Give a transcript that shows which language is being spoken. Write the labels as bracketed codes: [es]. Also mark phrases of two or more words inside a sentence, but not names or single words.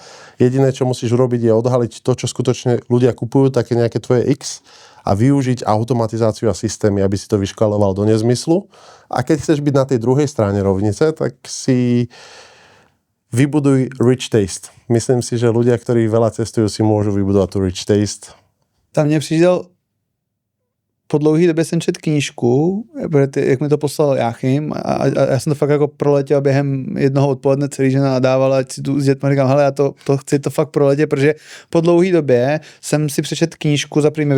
[sk] Jediné, čo musíš urobiť, je odhaliť to, čo skutočne ľudia kupujú, také nejaké tvoje X a využiť automatizáciu a systémy, aby si to vyškaloval do nezmyslu. A keď chceš byť na tej druhej strane rovnice, tak si vybuduj [en] rich taste. [sk] Myslím si, že ľudia, ktorí veľa cestujú, si môžu vybudovať tu [en] rich taste. [cs] Tam mě přišel po dlouhé době jsem četl knížku, jak mi to poslal Jáchym a já jsem to fakt jako proletěl během jednoho odpoledne, celý žena nadávala, ať si tu s dětma říkám, hele, já to chci to fakt proletět, protože po dlouhé době jsem si přečetl knížku, za první mi